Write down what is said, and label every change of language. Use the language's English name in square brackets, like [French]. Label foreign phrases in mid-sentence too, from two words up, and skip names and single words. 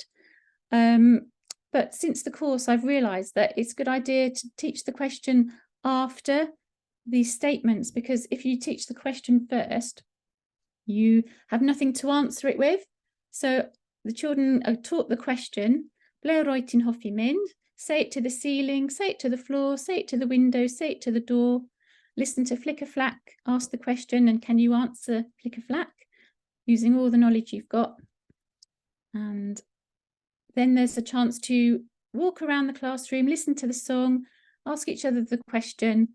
[English] But since the course, I've realised that it's a good idea to teach the question after these statements, because if you teach the question first, you have nothing to answer it with. So the children are taught the question, [Welsh] ble roi ti'n hoffi mynd? [English] Say it to the ceiling, say it to the floor, say it to the window, say it to the door. Listen to flicker flack, ask the question, and can you answer flicker flack using all the knowledge you've got? And then there's a chance to walk around the classroom, listen to the song, ask each other the question.